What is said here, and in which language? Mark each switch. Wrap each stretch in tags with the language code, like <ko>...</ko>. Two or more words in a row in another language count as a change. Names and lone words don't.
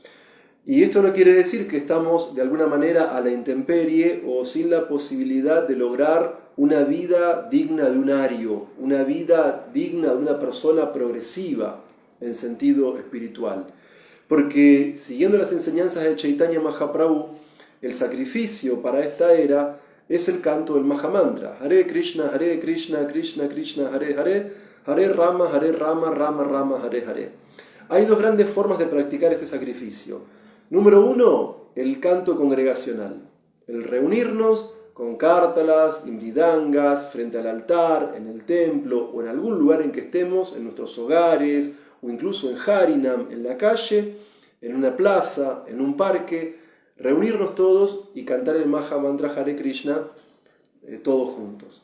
<es>Y esto no quiere decir que estamos de alguna manera a la intemperie o sin la posibilidad de lograr una vida digna de un ario, una vida digna de una persona progresiva en sentido espiritual. Porque siguiendo las enseñanzas de Chaitanya Mahaprabhu, el sacrificio para esta era es el canto del Mahamantra.</es> <sa>हरे कृष्ण कृष्ण कृष्ण हरे हरे हरे राम राम राम हरे हरे.</sa> <es>Hay dos grandes formas de practicar este sacrificio. Número 1, el canto congregacional. El reunirnos con cártalas y mridangas frente al altar, en el templo o en algún lugar en que estemos, en nuestros hogares o incluso en Harinam, en la calle, en una plaza, en un parque, reunirnos todos y cantar el Maha Mantra Hare Krishna todos juntos.</es>